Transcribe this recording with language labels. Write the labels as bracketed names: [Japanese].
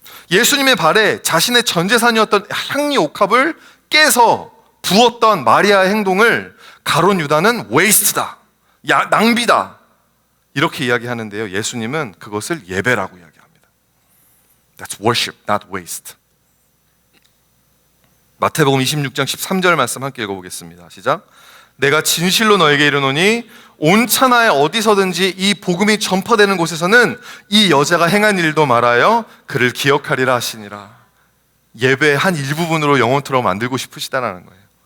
[Korean] 예수님의 발에 자신의 전 재산이었던 향리 옥합을 깨서 부었던 마리아의 행동을 가룟 유다는 waste다, 낭비다, 이렇게 이야기하는데요, 예수님은 그것을 예배라고 이야기합니다. [English] That's worship, not waste. [Korean] 마태복음 26장 13절 말씀 함께 읽어보겠습니다. 시작. 내가 진실로 너에게 이르노니 온 천하에 어디서든지 이 복음이 전파되는 곳에서는 이 여자가 행한 일도 말하여 그를 기억하리라 하시니라. 예배의 한 일부분으로 영혼처럼 만들고 싶으시다는 거예요.